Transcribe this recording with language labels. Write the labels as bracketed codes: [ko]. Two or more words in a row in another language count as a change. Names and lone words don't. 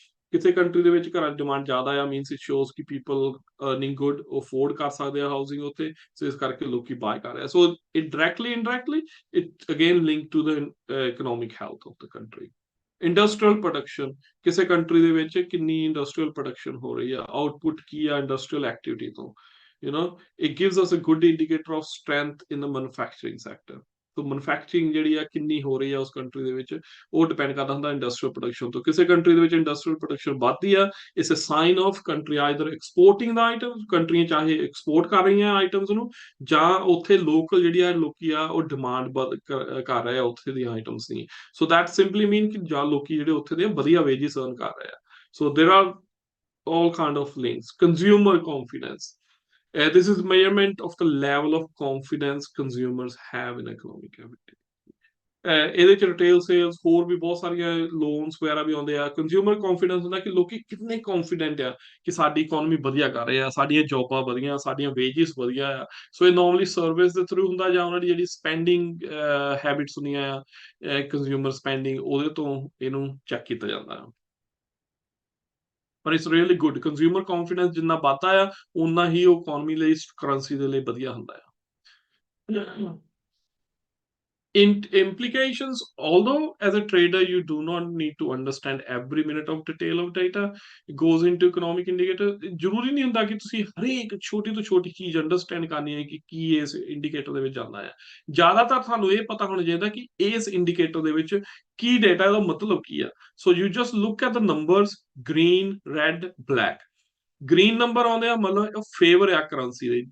[pa] ਕਿਸੇ ਕੰਟਰੀ ਦੇ ਵਿੱਚ ਘਰਾਂ ਦੀ ਡਿਮਾਂਡ ਜ਼ਿਆਦਾ ਆ, [en] means it shows [pa] ਕਿ [en] people earning good, [pa] ਅਫੋਰਡ ਕਰ ਸਕਦੇ ਆ ਹਾਊਸਿੰਗ ਉੱਥੇ, ਸੋ ਇਸ ਕਰਕੇ ਲੋਕੀ ਬਾਏ ਕਰ ਰਹੇ ਆ। [en] So it directly indirectly it again link to the economic health of the country. industrial production, [pa] ਕਿਸੇ ਕੰਟਰੀ ਦੇ ਵਿੱਚ ਕਿੰਨੀ [en] industrial production [pa] ਹੋ ਰਹੀ ਆ, ਆਊਟਪੁੱਟ ਕੀ ਆ [en] industrial activity [pa] ਤੋਂ, [en] it gives us a good indicator of strength in the manufacturing sector। [pa] ਸੋ ਮੈਨੂਫੈਕਚਰਿੰਗ ਜਿਹੜੀ ਆ ਕਿੰਨੀ ਹੋ ਰਹੀ ਆ ਉਸ ਕੰਟਰੀ ਦੇ ਵਿੱਚ, ਉਹ ਡਿਪੈਂਡ ਕਰਦਾ ਹੁੰਦਾ [en] industrial production [pa] ਤੋਂ। ਕਿਸੇ ਕੰਟਰੀ ਦੇ ਵਿੱਚ [en] industrial production [pa] ਵੱਧਦੀ ਆ, [en] it's a sign of country either exporting the item, [pa] ਕੰਟਰੀਆਂ ਚਾਹੇ ਐਕਸਪੋਰਟ ਕਰ ਰਹੀਆਂ ਆਈਟਮਸ ਨੂੰ, ਜਾਂ ਉੱਥੇ ਲੋਕਲ ਜਿਹੜੀ ਆ ਲੋਕੀ ਆ ਉਹ ਡਿਮਾਂਡ ਕਰ ਰਹੇ ਆ ਉੱਥੇ ਦੀਆਂ ਆਈਟਮਸ ਦੀ। [en] so that simply mean [pa] ਕਿ ਜਾਂ ਲੋਕੀ ਜਿਹੜੇ ਉੱਥੇ ਦੇ ਵਧੀਆ [en] wages earn [pa] ਕਰ ਰਹੇ ਆ। [en] so there are all kind of links। Consumer confidence, this is measurement of the level of confidence consumers have in economic activity। [pa] ਇਹਦੇ ਚ [en] retail sales, [pa] ਹੋਰ ਵੀ ਬਹੁਤ ਸਾਰੀਆਂ ਲੋਨਸ ਵਗੈਰਾ ਵੀ ਆਉਂਦੇ ਆ। [en] consumer confidence [pa] ਹੁੰਦਾ ਕਿ ਲੋਕੀ ਕਿੰਨੇ ਕੌਨਫੀਡੈਂਟ ਆ ਕਿ ਸਾਡੀ ਇਕਨੋਮੀ ਵਧੀਆ ਕਰ ਰਹੇ ਆ, ਸਾਡੀਆਂ ਜੌਬਾਂ ਵਧੀਆ, ਸਾਡੀਆਂ ਵੇਜਿਸ ਵਧੀਆ ਆ। ਸੋ ਇਹ [en] normally service [pa] ਦੇ ਥਰੂ ਹੁੰਦਾ, ਜਾਂ ਉਹਨਾਂ ਦੀ ਜਿਹੜੀ [en] spending habits [pa] ਹੁੰਦੀਆਂ ਆ, [en] consumer spending, [pa] ਉਹਦੇ ਤੋਂ ਇਹਨੂੰ ਚੈੱਕ ਕੀਤਾ ਜਾਂਦਾ ਆ। ਪਰ [en] it's really good, consumer confidence [pa] ਜਿੰਨਾ ਵੱਧਦਾ ਆ, ਉਨਾ ਹੀ ਉਹ ਇਕਨੋਮੀ ਲਈ, ਕਰੰਸੀ ਦੇ ਲਈ ਵਧੀਆ ਹੁੰਦਾ ਆ। [en] Implications, although as a trader you do not need to understand every minute of detail of data goes into economic indicator। [pa] ਜ਼ਰੂਰੀ ਨਹੀਂ ਹੁੰਦਾ ਕਿ ਤੁਸੀਂ ਹਰੇਕ ਛੋਟੀ ਤੋਂ ਛੋਟੀ ਚੀਜ਼ ਅੰਡਰਸਟੈਂਡ ਕਰਨੀ ਹੈ ਕਿ ਕੀ ਇਸ ਇੰਡੀਕੇਟਰ ਦੇ ਵਿੱਚ ਜਾਂਦਾ ਹੈ। ਜ਼ਿਆਦਾਤਰ ਤੁਹਾਨੂੰ ਇਹ ਪਤਾ ਹੋਣਾ ਚਾਹੀਦਾ ਕਿ ਇਸ ਇੰਡੀਕੇਟਰ ਦੇ ਵਿੱਚ ਕੀ ਡੇਟਾ ਦਾ ਮਤਲਬ ਕੀ ਆ। [en] So you just look at the numbers, green, red, black. green number [pa] ਆਉਂਦੇ ਆ ਮਤਲਬ ਫੇਵਰ ਆ ਕਰੰਸੀ ਦੇ।